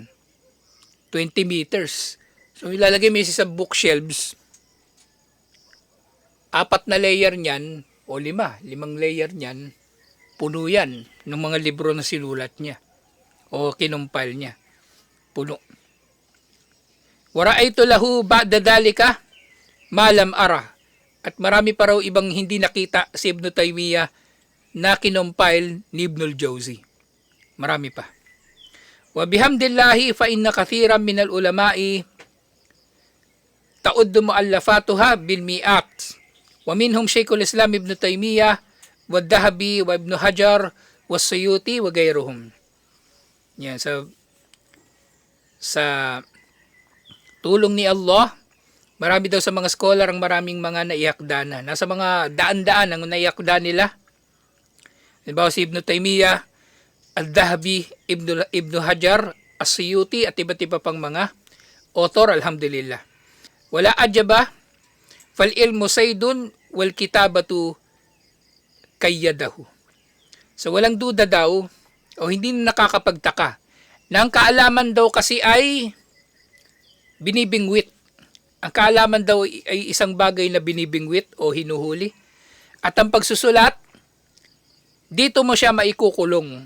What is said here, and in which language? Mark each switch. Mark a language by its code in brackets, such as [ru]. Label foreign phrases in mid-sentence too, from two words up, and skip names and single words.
[tl] 20 meters. So, ilalagay mo sa bookshelves. 4 na layer niyan, o 5 layer niyan, puno yan ng mga libro na sinulat niya o kinumpile niya. Puno. [ar] ورأيت له بعد ذلك ما لم أر. [tl] At marami pa raw ibang hindi nakita si Ibn Taymiyyah na kinumpile ni Ibnul Jawzi. Marami pa. [ar] وبحمد الله فإن كثيرا من العلماء تعد مؤلفاتها بالمئات. ومنهم شيخ الإسلام ابن تيمية والذهبي وابن حجر والسيوطي وغيرهم. [tl] Yan, sa tulong ni Allah, marami daw sa mga scholar ang maraming mga naiakda na. Nasa mga daan-daan ang naiakda nila. Halimbawa si Ibn Taymiyyah, Al-Dhahabi, Ibn Hajar, As-Suyuti at iba't iba pang mga author, alhamdulillah. [ar] ولا عجب، فالعلم صيد والكتابة قيده. [tl] So walang duda daw, o hindi nakakapagtaka, na ang kaalaman daw kasi ay binibingwit. Ang kaalaman daw ay isang bagay na binibingwit o hinuhuli. At ang pagsusulat, dito mo siya maikukulong.